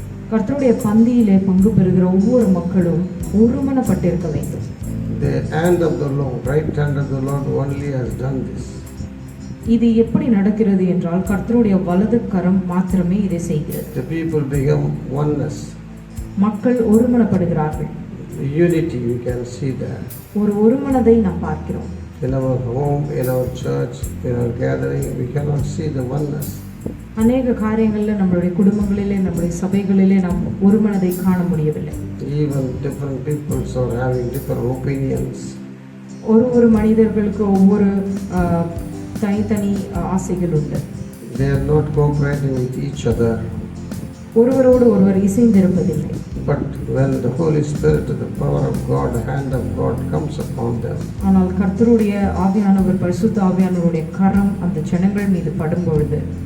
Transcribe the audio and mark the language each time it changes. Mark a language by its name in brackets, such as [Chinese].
[Tamil] கர்த்தருடைய பந்தியிலே பங்கு பெறுகிற ஒவ்வொரு மக்களும் ஒருமனப்பட்டிருக்க வேண்டும். [English] The hand of the Lord, right hand of the Lord only has done this. [Tamil] இது எப்படி நடக்கிறது என்றால் கர்த்தருடைய வலது கரம் மாத்திரமே இதை செய்கிறது. [English] The people become oneness. [Tamil] மக்கள் ஒருமனப்படுகிறார்கள். [English] Unity, you can see that. [Tamil] ஒருமனதை நாம் பார்க்கிறோம். [English] In our home, in our church, in our gathering, we cannot see the oneness. [Tamil] அநேக காரியங்களில் நம்மளுடைய குடும்பங்களிலே நம்முடைய சபைகளிலே நாம் ஒருமனதை காண முடியவில்லை. [English] Even different peoples are having different opinions. [Tamil] ஒரு மனிதர்களுக்கு ஒவ்வொரு தனித்தனி ஆசைகள் உண்டு. [English] They are not cooperating with each other. [Tamil] ஒருவரோடு ஒருவர் இசைந்திருப்பதில்லை. [English] But when the Holy Spirit, the power of God, the hand of God comes upon them, [Tamil] ஆனால் கர்த்தருடைய ஆவியானவர் பரிசுத்த ஆவியானவருடைய கரம் அந்த ஜனங்கள் மீது படும் பொழுது